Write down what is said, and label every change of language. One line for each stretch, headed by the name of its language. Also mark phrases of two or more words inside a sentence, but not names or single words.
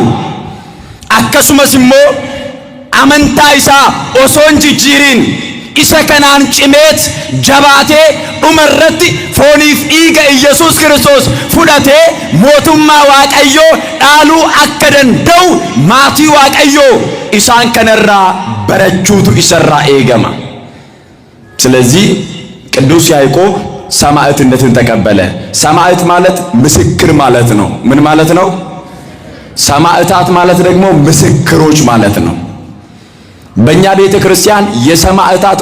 Oromo: Akkasumas immoo amantaa isaa osoo hin jijjiirin isa kanaan cimeet jabaatee dhumarratti fooniif dhiiga Iyesuus Kiristoos fudhatee mootummaa Waaqayyoo dhaaluu akka danda'u maatii Waaqayyoo isaan kanarraa barachuutu isarraa eegama.
Amharic: ስለዚህ ቅዱስ ያዕቆብ ሰማዕትነትን ተቀበለ። ሰማዕት ማለት ምስክር ማለት ነው። ምን ማለት ነው? ሰማዕታት ማለት ደግሞ ምስክሮች ማለት ነው። በእኛ ቤተ ክርስቲያን የሰማዕታት